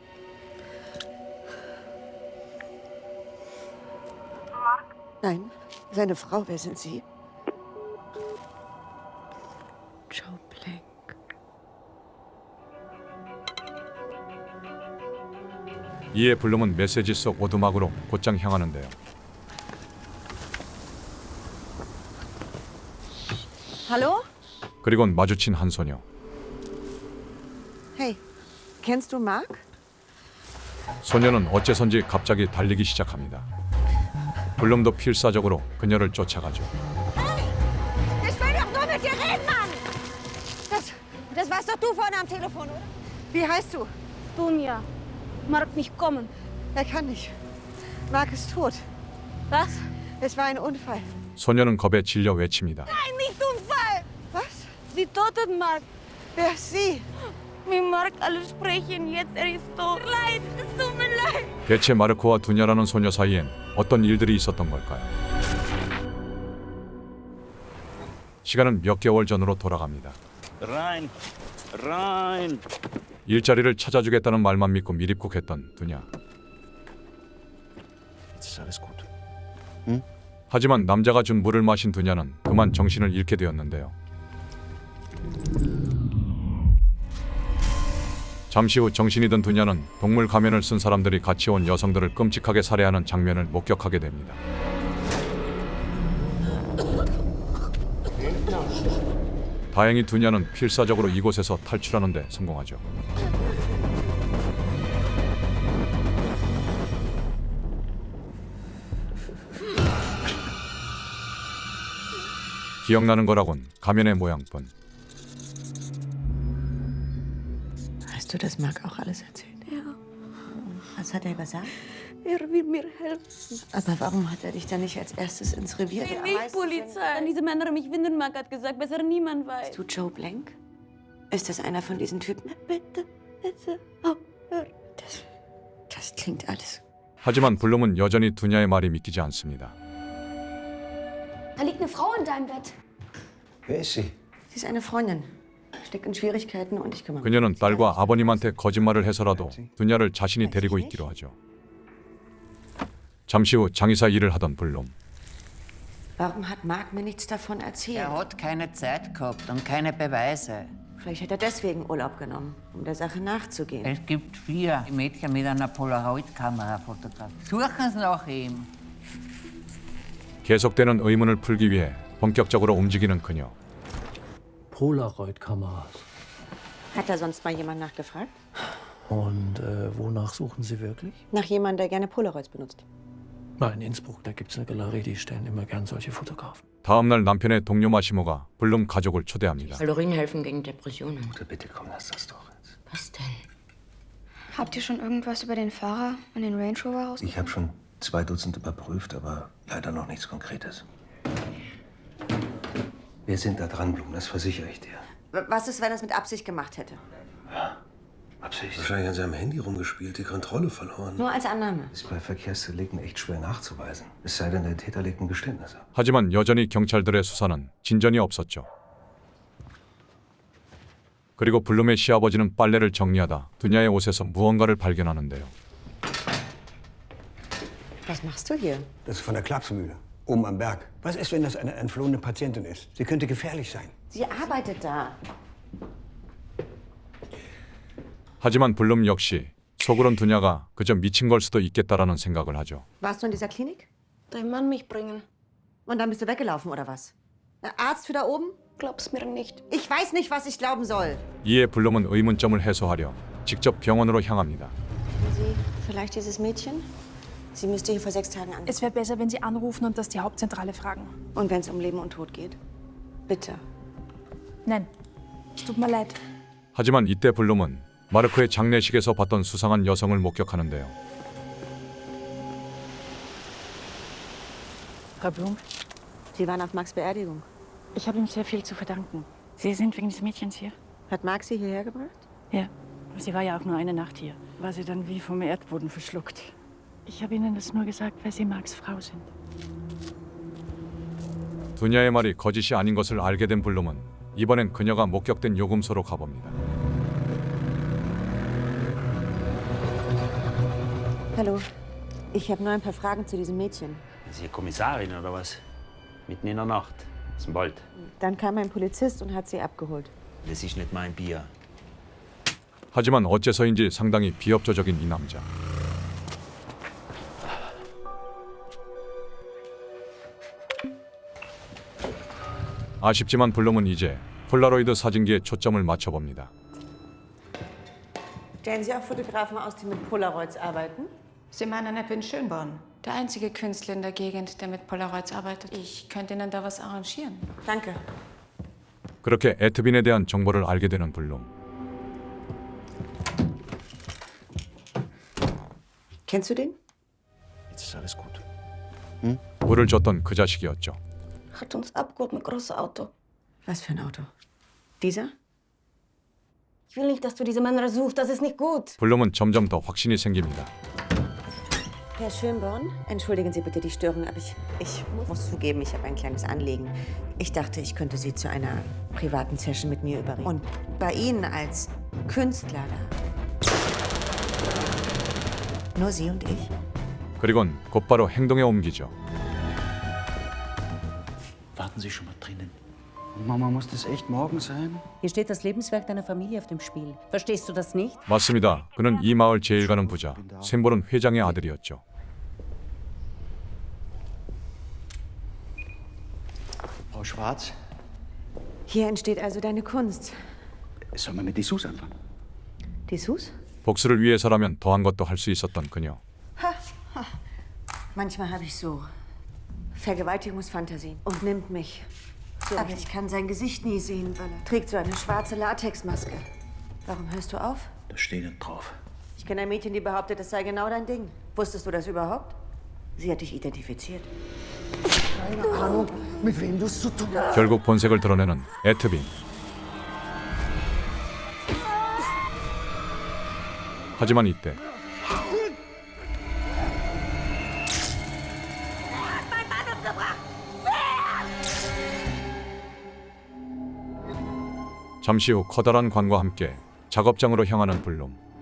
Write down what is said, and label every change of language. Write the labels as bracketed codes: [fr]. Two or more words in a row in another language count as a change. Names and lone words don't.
[de] Nein, seine Frau, wer sind Sie? Joe Blank. [ko] 이에 블룸은 메시지 속 오두막으로 곧장 향하는데요. [de] Hallo? [ko] 그리곤 마주친 한 소녀. [de] Hey, kennst du Mark? [ko] 소녀는 어째선지 갑자기 달리기 시작합니다. 블룸도 필사적으로 그녀를 쫓아가죠. [de] Ich will doch nur mit dir reden, Mann! Das warst doch du vorne am Telefon, oder? Wie heißt du? Dunja, Mark nicht kommen. Er kann nicht. Mark ist tot. Was? Es war ein Unfall. [ko] 소녀는 겁에 질려 외칩니다. [de] Nein, nicht Unfall! Was? Sie toten Mark. Wer ist sie? Mit Mark alle sprechen jetzt, er ist tot. Leid, es tut mir leid. [ko] 대체 마르코와 두냐라는 소녀 사이엔 어떤 일들이 있었던 걸까요? 시간은 몇 개월 전으로 돌아갑니다. [de] Rein! Rein! [ko] 일자리를 찾아주겠다는 말만 믿고 미립국했던 두냐. [de] Jetzt ist alles gut. [ko] 하지만 남자가 준 물을 마신 두냐는 그만 정신을 잃게 되었는데요. 잠시 후 정신이 든 두냐는 동물 가면을 쓴 사람들이 같이 온 여성들을 끔찍하게 살해하는 장면을 목격하게 됩니다. 다행히 두냐는 필사적으로 이곳에서 탈출하는 데 성공하죠. 기억나는 거라곤 가면의 모양뿐. [de] Hast du das Marc auch alles erzählt? Ja, Was hat er gesagt? er will mir helfen. Aber warum hat er dich dann nicht als erstes ins Revier? Die Milchpolizei. An diese Männer mich finden, Marc hat gesagt, besser niemand weiß. Bist du Joe Blank? Ist das einer von diesen Typen? Bitte, bitte, oh, hör. Das klingt alles. [ko] 하지만 블룸은 여전히 두냐의 말이 믿기지 않습니다. [de] Da liegt eine Frau in deinem Bett. Wer ist sie? Sie ist eine Freundin. Steckt in Schwierigkeiten und ich kümmere mich. [ko] 그녀는 딸과 아버님한테 거짓말을 해서라도 두냐를 자신이 데리고 있기로 하죠. 잠시 후 장의사 일을 하던 블룸. [de] Warum hat Marc mir nichts davon erzählt? hat keine Zeit gehabt und keine Beweise. Vielleicht hat er deswegen Urlaub genommen, um der Sache nachzugehen. Es gibt 4 Mädchen mit einer Polaroid-Kamera fotografiert. Suchen Sie nach ihm. [ko] 계속되는 의문을 풀기 위해 본격적으로 움직이는 그녀. [de] Polaroid-Kameras. Hat da sonst mal jemand nachgefragt? Und wonach suchen Sie wirklich? Nach jemandem, der gerne Polaroids benutzt. Na, in Innsbruck, da gibt's eine Galerie, die stellen immer gern solche Fotografen. [ko] 다음 날 남편의 동료 마시모가 블룸 가족을 초대합니다. [de] Kalorien helfen gegen Depressionen. Mutter, bitte komm, lass das doch jetzt. Was denn? Habt ihr schon irgendwas über den Fahrer und den Range Rover rausgefunden? Ich habe schon 2 Dutzend überprüft, aber leider noch nichts Konkretes. Wir sind da dran, Blum, das versichere ich dir. Was ist, wenn er es mit Absicht gemacht hätte? Absicht. Wahrscheinlich an seinem Handy rumgespielt, die Kontrolle verloren. Nur als Annahme. Ist bei Verkehrsdelikten echt schwer nachzuweisen. Es sei denn, der Täter legt ein Geständnis ab. [ko] 하지만 여전히 경찰들의 수사는 진전이 없었죠. 그리고 블룸의 시아버지는 빨래를 정리하다 두냐의 옷에서 무언가를 발견하는데요. [de] Was machst du hier? Das ist von der Klapsmühle, oben am Berg. Was ist, wenn das eine entflohene Patientin ist? Sie könnte gefährlich sein. Sie arbeitet da. [ko] 하지만 블룸 역시 속으론 두냐가 그저 미친 걸 수도 있겠다라는 생각을 하죠. [de] Warst du in dieser Klinik? Dein Mann mich bringen. Und dann bist du weggelaufen, oder was? Arzt für da oben? Glaub's mir nicht. Ich weiß nicht, was ich glauben soll. [ko] 이에 블룸은 의문점을 해소하려 직접 병원으로 향합니다. [de] Sie, vielleicht dieses Mädchen? Sie müsste hier vor 6 Tagen an. Es wäre besser, wenn Sie anrufen und das die Hauptzentrale fragen. Und wenn es um Leben und Tod geht? Bitte. Nein, es tut mir leid. [ko] 하지만 이때 블룸은 마르크의 장례식에서 봤던 수상한 여성을 목격하는데요. [de] Frau Blum, Sie waren auf Marks Beerdigung. ich habe ihm sehr viel zu verdanken. Sie sind wegen des Mädchens hier? Hat Mark Sie hierher gebracht? Ja. Sie war ja auch nur eine Nacht hier. War sie dann wie vom Erdboden verschluckt. Ich habe Ihnen das nur gesagt, weil Sie Marks Frau sind. [ko] 두냐의 말이 거짓이 아닌 것을 알게 된 블룸은 이번엔 그녀가 목격된 요금소로 가봅니다. [de] Hallo. Ich habe nur ein paar Fragen zu diesem Mädchen. Ist sie Kommissarin oder was? Mitten in der Nacht. Ist ein Wald. Dann kam ein Polizist und hat sie abgeholt. Das ist nicht mein Bier. [ko] 하지만 어째서인지 상당히 비협조적인 이 남자. 아쉽지만 블룸은 이제 폴라로이드 사진기에 초점을 맞춰봅니다. [de] Stellen Sie auch Fotografen aus, die mit Polaroids arbeiten? Sie meinen, ich bin Schönborn. Der einzige Künstler in der Gegend, der mit Polaroids arbeitet. Ich könnte Ihnen da was arrangieren. Danke. [ko] 그렇게 에트빈에 대한 정보를 알게 되는 블룸. [de] Kennst du den? Jetzt ist alles gut. [ko] 물을 줬던 그 자식이었죠. [de] Hat uns abgeholt mit großem Auto. Was für ein Auto? Dieser? Ich will nicht, dass du diese Männer suchst. Das ist nicht gut. [ko] 블룸은 점점 더 확신이 생깁니다. [de] Herr Schönborn, entschuldigen Sie bitte die Störung, aber ich muss zugeben, ich habe ein kleines Anliegen. Ich dachte, ich könnte Sie zu einer privaten Session mit mir überreden. Und bei Ihnen als Künstler da. Nur Sie und ich? [ko] 그리곤 곧바로 행동에 옮기죠. [de] Warten Sie schon mal drinnen. Mama, muss das echt morgen sein? Hier steht das Lebenswerk deiner Familie auf dem Spiel. Verstehst du das nicht? [ko] 맞습니다. 그는 이 마을 제일 가는 부자, 샘보는 회장의 아들이었죠. [de] Frau Schwarz, Hier entsteht also deine Kunst. sollen wir mit Dessous anfangen? Dessous? [ko] 복수를 위해서라면 더한 것도 할 수 있었던 그녀. [de] Manchmal habe ich so Vergewaltigungsfantasien und nimmt mich. Aber ich kann sein Gesicht nie sehen, weil er trägt so eine schwarze Latexmaske. Warum hörst du auf? Da steht nicht drauf. Ich kenne ein Mädchen, die behauptet, es sei genau dein Ding. Wusstest du das überhaupt? Sie hat dich identifiziert. [ko] 결국 본색을 드러내는 에트빈. 하지만 이때 잠시 후 커다란 관과 함께 작업장으로 향하는 블룸.